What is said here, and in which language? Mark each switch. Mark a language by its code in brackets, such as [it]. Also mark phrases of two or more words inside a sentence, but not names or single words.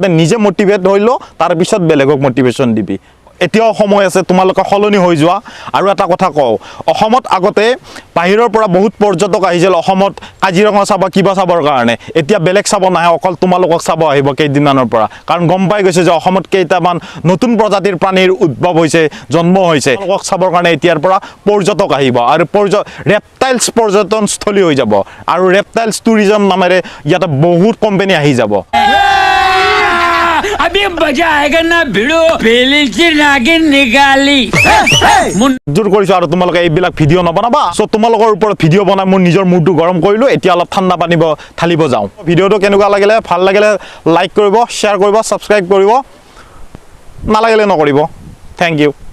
[as] নিজে মটিভেট হৈ ল তাৰপিছত বেলেগক মটিভেশ্যন দিবি এতিয়াও সময় আছে তোমালোকে সলনি হৈ যোৱা আৰু এটা কথা কওঁ অসমত আগতে বাহিৰৰ পৰা বহুত পৰ্যটক আহিছিল অসমত কাজিৰঙা চাব কিবা চাবৰ কাৰণে এতিয়া বেলেগ চাব নাহে অকল তোমালোকক চাব আহিব কেইদিনমানৰ পৰা কাৰণ গম পাই গৈছে যে অসমত কেইটামান নতুন প্ৰজাতিৰ প্ৰাণীৰ উদ্ভৱ হৈছে জন্ম হৈছে তেওঁলোকক চাবৰ কাৰণে এতিয়াৰ পৰা পৰ্যটক আহিব আৰু ৰেপটাইলছ পৰ্যটনস্থলী হৈ যাব আৰু [en] reptiles tourism [as] নামেৰে ইয়াতে বহুত কোম্পানী আহি যাব [hi] अभी मजा आएगा ना भिड़ो पहले से नागिन निकाली [as] জোৰ কৰিছো আৰু তোমালোকে এইবিলাক ভিডিঅ' নবনাবা সো তোমালোকৰ ওপৰত ভিডিঅ' বনাই মোৰ নিজৰ মুডটো গৰম কৰিলো এতিয়া অলপ ঠাণ্ডা পানী ঢালিব যাওঁ ভিডিঅ'টো কেনেকুৱা লাগিলে ভাল লাগিলে লাইক কৰিব শ্বেয়াৰ কৰিব ছাবস্ক্ৰাইব কৰিব নালাগিলে নকৰিব [en] thank you